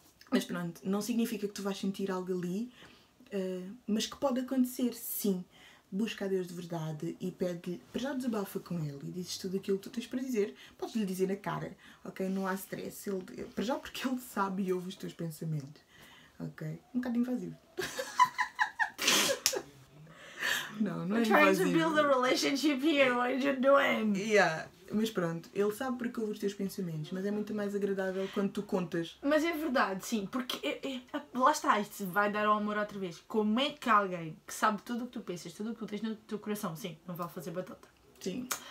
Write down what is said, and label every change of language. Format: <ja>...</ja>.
<pt>Mas pronto, não significa que tu vais sentir algo ali, mas que pode acontecer, sim. Busca a Deus de verdade e pede-lhe, para já desabafa com Ele e dizes tudo aquilo que tu tens para dizer. Podes-lhe dizer na cara, ok? Não há stress. Para já porque Ele sabe e ouve os teus pensamentos, ok? Um bocado invasivo. Não é invasivo.</pt> <en>Trying to build a relationship here, what are you doing?</en> <pt>Mas pronto, Ele sabe porque ouve os teus pensamentos, mas é muito mais agradável quando tu contas. Mas é verdade, sim, porque lá está, isto vai dar ao amor outra vez. Como é que alguém que sabe tudo o que tu pensas, tudo o que tu tens no teu coração, sim, não vale fazer batata. Sim.</pt>